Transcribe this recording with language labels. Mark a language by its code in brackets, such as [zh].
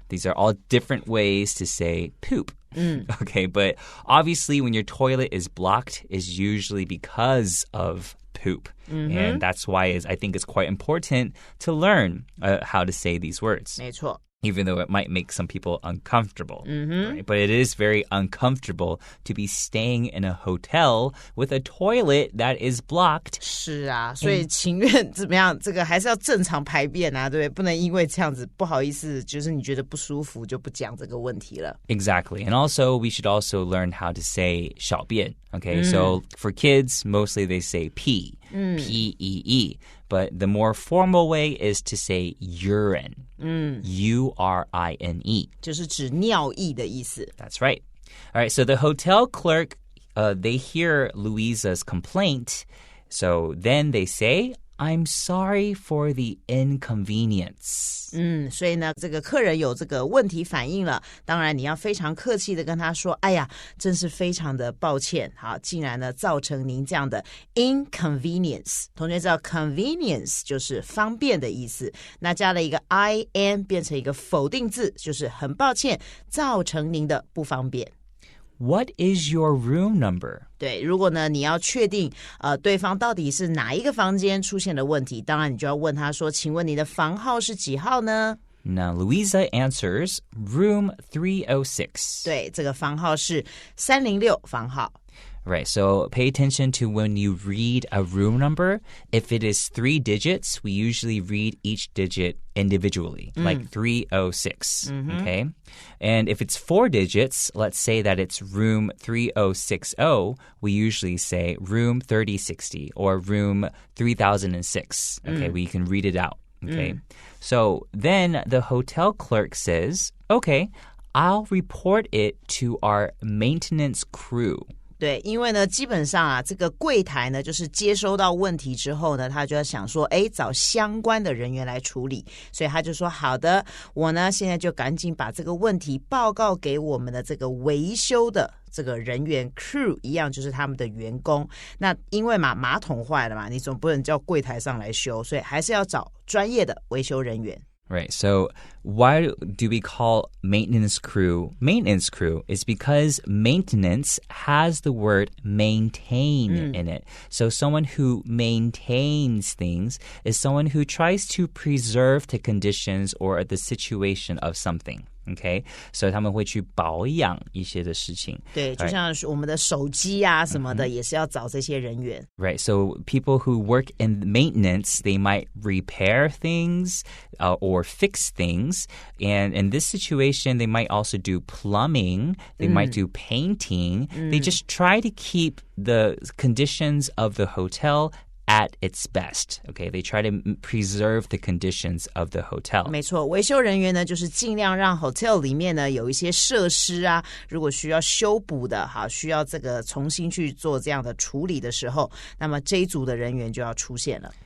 [en] These are all different ways to say poop. Okay, but obviously when your toilet is blocked is usually because of poop. And that's why I think it's quite important to learn how to say these words. [zh] 没错。 [en] Even though it might make some people uncomfortable. Right? But it is very uncomfortable to be staying in a hotel with a toilet that is blocked. [zh] 是啊，所以情愿怎么样，这个还是要正常排便啊，对不对？不能因为这样子不好意思，就是你觉得不舒服就不讲这个问题了。 [en] Exactly. And also, we should also learn how to say [zh] 小便. [en] Okay, so for kids, mostly they say pee, P-E-E. But the more formal way is to say urine, U-R-I-N-E. [zh] 就是指尿液的意思。 [en] That's right. All right, so the hotel clerk, they hear Louisa's complaint. So then they say, I'm sorry for the inconvenience. [zh] 所以呢，这个客人有这个问题反映了，当然你要非常客气的跟他说，哎呀，真是非常的抱歉，好，竟然呢造成您这样的 inconvenience。同学知道 convenience 就是方便的意思，那加了一个 in 变成一个否定字，就是很抱歉，造成您的不方便。 [en] What is your room number? [zh] 对，如果呢你要确定对方到底是哪一个房间出现了问题，当然你就要问他说，请问你的房号是几号呢？ [en] Now, Louisa answers room 306. [zh] 对，这个房号是306房号。 [en] Right, so pay attention to when you read a room number. If it is 3 digits, we usually read each digit individually, like 306, okay? And if it's 4 digits, let's say that it's room 3060, we usually say room 3060 or room 3006, okay? We can read it out, okay? So then the hotel clerk says, okay, I'll report it to our maintenance crew. [zh] 对，因为呢，基本上啊，这个柜台呢，就是接收到问题之后呢，他就要想说，找相关的人员来处理，所以他就说，好的，我呢现在就赶紧把这个问题报告给我们的这个维修的这个人员 crew 一样，就是他们的员工。那因为嘛，马桶坏了嘛，你总不能叫柜台上来修，所以还是要找专业的维修人员。 [en] Right, so why do we call maintenance crew maintenance crew? Is because maintenance has the word maintain in it. So someone who maintains things is someone who tries to preserve the conditions or the situation of something.Okay, so [zh] 他们会去保养一些的事情。对，就像我们的手机啊什么的，也是要找这些人员。 [en] Right, so people who work in maintenance, they might repair things or fix things. And in this situation, they might also do plumbing. They might do painting. They just try to keep the conditions of the hotel at its best. Okay, they try to preserve the conditions of the hotel. [zh] 没错，维修人员呢，就是尽量让 hotel 里面呢有一些设施啊，如果需要修补的，好，需要这个重新去做这样的处理的时候，那么这一组的人员就要出现了。